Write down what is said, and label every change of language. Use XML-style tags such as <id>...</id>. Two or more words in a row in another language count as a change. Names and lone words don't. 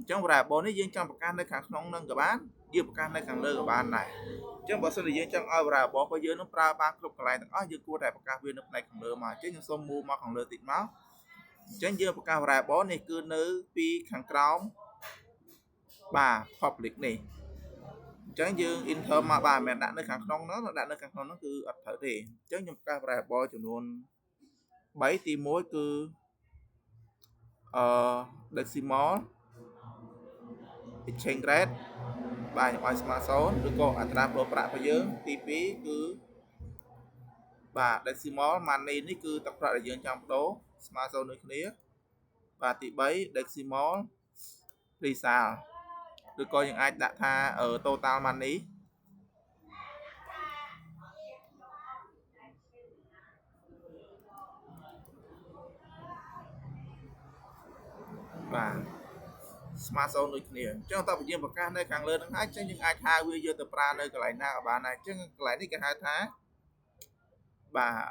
<km>ញ្ចឹង variable នេះយើងចង់ប្រកាសនៅខាងក្នុងនឹងក៏បានយើងប្រកាសនៅខាងលើក៏បានដែរអញ្ចឹងបើសិនជាយើងចង់ឲ្យ variable របស់យើងនឹងប្រើបានគ្រប់កន្លែងទាំងអស់យើងគួរតែប្រកាសវានៅផ្នែកខាងលើមកអញ្ចឹងខ្ញុំសូម move មកខាងលើតិចមកអញ្ចឹងយើងប្រកាស variable នេះគឺនៅពីខាងក្រោមបាទ public នេះអញ្ចឹងយើង enter មកបាទមិនដាក់នៅខាងក្នុងនោះដាក់នៅខាងក្នុងនោះគឺអត់ត្រូវទេអញ្ចឹងខ្ញុំប្រកាស variable ចំនួន3ទី1គឺ</km> <en>decimal exchange rate</en> <km>បាទខ្ញុំឲ្យស្មើ0ឬក៏អត្រាប្តូរប្រាក់របស់យើងទី2គឺបាទ</km> <en>decimal money</en> <km>នេះគឺទឹកប្រាក់ដែលយើងចង់ប្តូរស្មើ0ដូចគ្នាបាទទី3</km> <en>decimal result</en> <km>ឬក៏យើងអាចដាក់ថា</km> <en>total money</en> <km>បាទស្មើ0ដូចគ្នាអញ្ចឹងតើបើយើងប្រកាសនៅខាងលើហ្នឹងហើយអញ្ចឹងយើងអាចហៅវាយកទៅប្រើនៅកន្លែងណាក៏បានដែរអញ្ចឹងកន្លែងនេះគេហៅថាបាទ</km>